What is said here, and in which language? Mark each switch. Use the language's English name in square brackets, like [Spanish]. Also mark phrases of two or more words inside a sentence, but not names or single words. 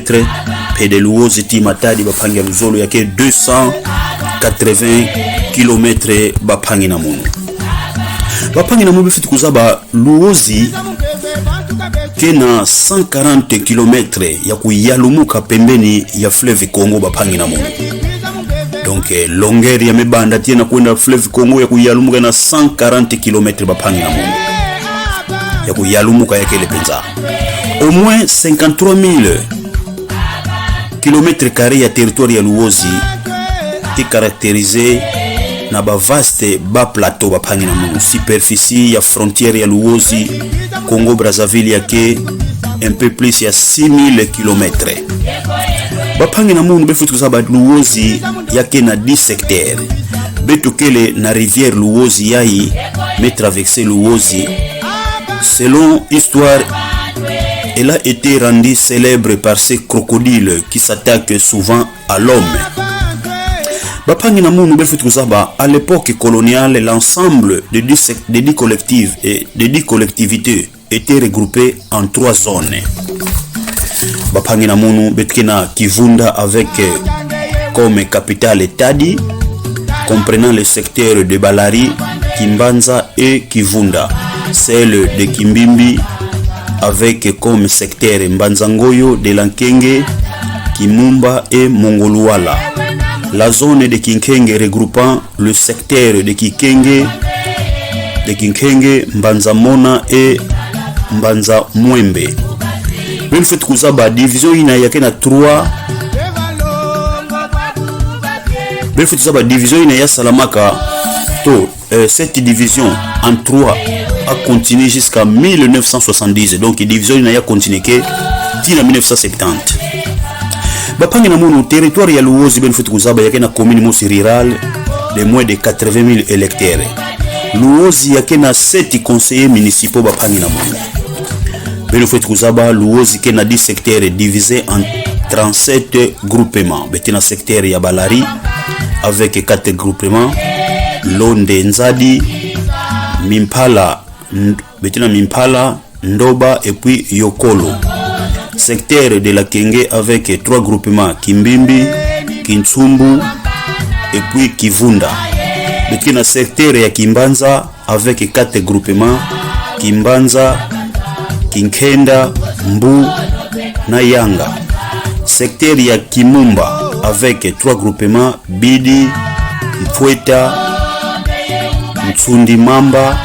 [Kongo] Pe de Luozi ti Matadi bapangi ya Luzolo yake 280 km bapangi na munu. Bapangi na munu benfut kuzaba Luozi kena 140 km ya kuyalumuka pembeni ya fleuve Congo bapangi na munu. [French] Donc longueur [Kongo] ya mebanda tiena kwenda fleuve Congo ya kuyalumuka na 140 km bapangi na munu. Ya kuyalumuka yake lepenza. [French] Au moins [Kongo] 53 000 km² ya territoire ya Luozi [French] est caractérisé [Kongo] na ba vaste ba plateau bapangi na munu. [French] Superficie ya frontière [Kongo] ya Luozi [French] Congo Brazzaville yake un peu plus ya 6000 km. [Kongo] Bapangi na munu befutu kusaba Luozi yake na 10 secteurs. Betokele na rivière Luozi yai me traverser Luozi. [French] Selon histoire, elle a été rendue célèbre par ces crocodiles qui s'attaquent souvent à l'homme. [Kongo] Bapangi na munu befutu kusaba [French] à l'époque coloniale l'ensemble de 10 collectifs et de 10 collectivités étaient regroupés en 3 zones. [Kongo] Bapangi na munu betkina [French] Kivunda avec comme capitale Tadi, comprenant les secteurs de Balari, Kimbanza et Kivunda. Celle de Kimbimbi avec comme secteur Mbanzangoyo, de Lankenge, Kimumba et Mongoluala. La zone de Kinkenge regroupant le secteur de Kinkenge, Mbanzamona et Mbanza Mwembe. [Kongo] Benfut kuzaba division ina yake na 3. Benfut kuzaba [French] division [Kongo] ina ya Salamaka to [French] cette division en 3 a continué jusqu'à 1970. [Kongo] Donc division ina ya continué que tina 1970. Bapangi na munu territoire ya Luozi benfut kuzaba yake na commune mosi [French] rural de moins de 80 000 électeurs. [Kongo] Luozi yake na 7 [French] conseillers municipaux [Kongo] bapangi na munu. Benfut kuzaba Luozi ke na 10 [French] secteurs divisés en 37 groupements. [Kongo] Betina secteur ya Balari [French] avec 4 groupements. [Kongo] Londe Nzadi, Mimpala, Betina Mimpala, Ndoba [French] et puis [Kongo] Yokolo. [French] Secteur de la Kenge avec 3 groupements. Kimbimbi, Kintsumbu et puis Kivunda. [Kongo] Betina secteur ya Kimbanza [French] avec 4 groupements. [Kongo] Kimbanza, Kinkenda, Mbu na Yanga. Secteur ya Kimumba [French] avec 3 groupements. [Kongo] Bidi, Mpweta, Mtsundi Mamba.